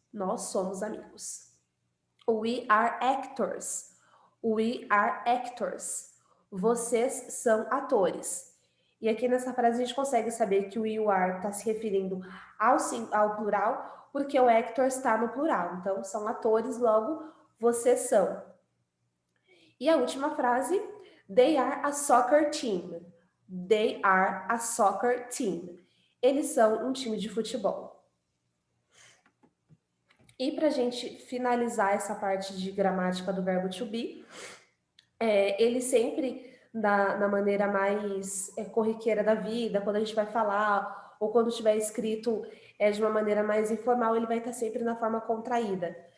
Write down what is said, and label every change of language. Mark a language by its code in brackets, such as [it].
[pt] Nós somos amigos. [en] We are actors. We are actors. [pt] Vocês são atores. E aqui nessa frase a gente consegue saber que o you are está se referindo ao plural, porque o actor está no plural. Então, são atores, logo, vocês são. E a última frase, [en] they are a soccer team. They are a soccer team. [pt] Eles são um time de futebol. E para a gente finalizar essa parte de gramática do verbo to be, ele sempre, na maneira mais corriqueira da vida, quando a gente vai falar, ou quando estiver escrito de uma maneira mais informal, ele vai estar sempre na forma contraída.